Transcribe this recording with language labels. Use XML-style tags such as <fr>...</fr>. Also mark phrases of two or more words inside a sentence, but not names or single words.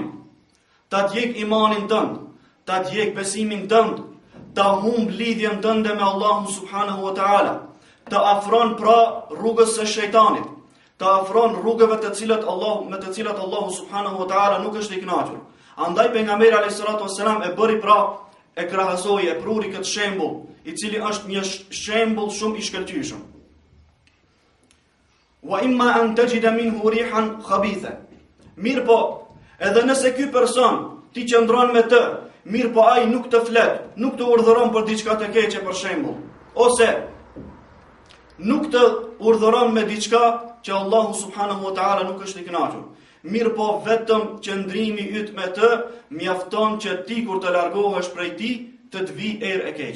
<sq>Ta djeg imanin tënd, ta djeg besimin tënd, ta humb lidhjen tënde me Allahun</sq> <ar>سبحانه وتعالى,</ar> <sq>ta afron pra rrugës së shejtanit, ta afron rrugëve me të cilat Allahu</sq> <ar>سبحانه وتعالى</ar> <sq>nuk është i kënaqur. Andaj pejgamberi</sq> <ar>عليه الصلاة والسلام</ar> <sq>e bëri pra e krahasoi, e pruri këtë shembull, i cili është një shembull shumë i shkëlqyeshëm.</sq> <ar>وإما أن تجد منه ريحا خبيثة.</ar> <sq>Mirë po, edhe nëse ky person ti qëndron me të, mirë po ai nuk të flet, nuk të urdhëron për diçka të keqe për shembull, ose nuk të urdhëron me diçka që Allahu</sq> <ar>سبحانه وتعالى</ar> <sq>nuk është i kënaqur. Mirë po vetëm qëndrimi yt me të mjafton që ti kur të largohesh prej tij të të vi erë e keqe.</sq>